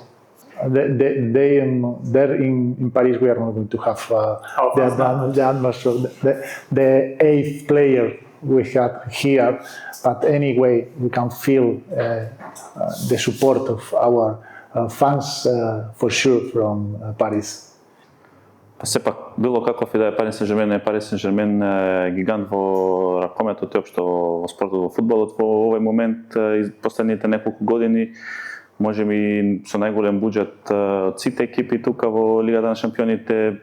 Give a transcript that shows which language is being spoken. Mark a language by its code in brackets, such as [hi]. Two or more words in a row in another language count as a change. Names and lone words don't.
[en] There in Paris, we are not going to have the atmosphere, the eighth player we have here, but anyway, we can feel the support of our fans for sure from Paris. [mk] Па сепак, било каков и да е Парис Сен-Жермен, е Парис Сен-Жермен гигант во ракометот и општо во спортот, во фудбалот во овој момент и последните неколку години, можеби со најголем буџет од сите екипи тука во Лигата на шампионите.